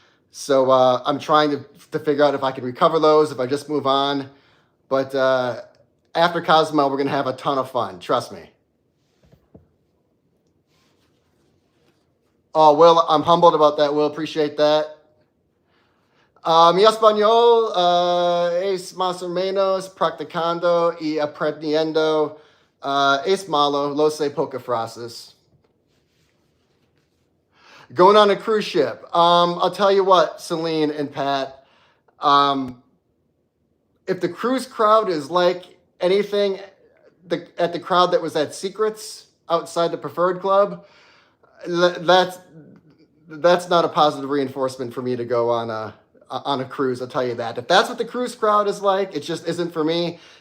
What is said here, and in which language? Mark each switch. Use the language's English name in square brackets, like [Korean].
[English] So I'm trying to figure out if I can recover those, if I just move on. But after Cozumel, we're going to have a ton of fun. Trust me. Oh, Will, I'm humbled about that, Will. Appreciate that. [Spanish] Mi español es más o menos practicando y aprendiendo. Es malo, lo sé pocas frases. [English] Going on a cruise ship. I'll tell you what, Celine and Pat. if the cruise crowd is like anything at the crowd that was at Secrets outside the Preferred Club, that's not a positive reinforcement for me to go on a cruise. I'll tell you that. If that's what the cruise crowd is like, it just isn't for me.